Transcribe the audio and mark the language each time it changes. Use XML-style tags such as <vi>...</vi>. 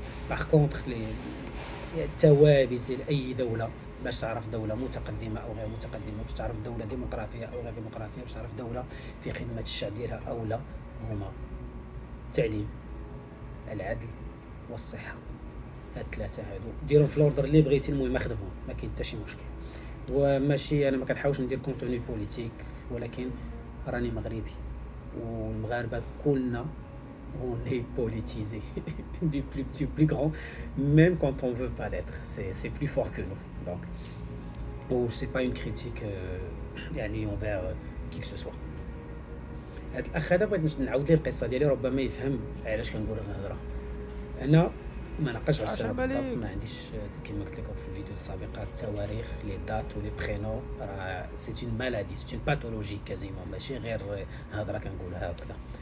<ar>باغ كونطخ التوابز ديال اي دوله باش تعرف دوله متقدمه او غير متقدمه، باش تعرف دوله ديمقراطيه او غير ديمقراطيه، باش تعرف دوله في خدمه الشعب ديالها او لا، هما التعليم، العدل والصحه. هاد الثلاثه هادو ديرهم في الاوردر اللي بغيتي، المهم اخدمهم ما كاين حتى شي مشكل. وماشي انا ما كنحاولش ندير كونتوني بوليتيك، ولكن راني مغربي والمغاربه كلنا</ar> <fr>on est politisé du plus petit au plus grand, même quand on veut pas l'être, c'est plus fort que nous. Donc c'est pas une critique يعني envers qui que ce soit.</fr> <ar>هاد الاخ هذا بغيت نعاود ليه القصه ديالي ربما يفهم علاش كنقول هاد الهضره. انا ما ناقش على السبب بالضبط، ما عنديش كما قلت لكم في الفيديو السابقه التواريخ لي دات ولي برينو، راه سي اون مالادي، سي اون باثولوجي كازيمون، ماشي غير هضره كنقولها هكذا.</ar>